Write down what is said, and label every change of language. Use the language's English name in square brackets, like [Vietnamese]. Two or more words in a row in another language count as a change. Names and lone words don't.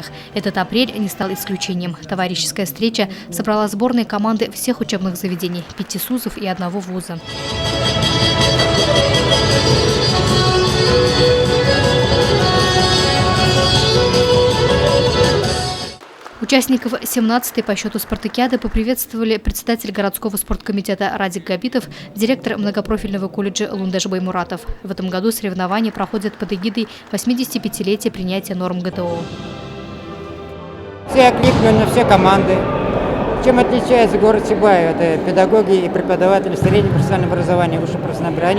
[Russian] Этот апрель не стал исключением. Товарищеская встреча собрала сборные команды всех учебных заведений, 5 СУЗов и 1 вуза. Участников 17-й по счету спартакиады поприветствовали председатель городского спорткомитета Радик Габитов, директор многопрофильного колледжа Лундаш Баймуратов. В этом году соревнования проходят под эгидой 85-летия принятия норм ГТО. Все окликнули на все команды. Чем отличается город Сибаев? Это педагоги и преподаватели среднего профессионального образования, высшего профессионального образования.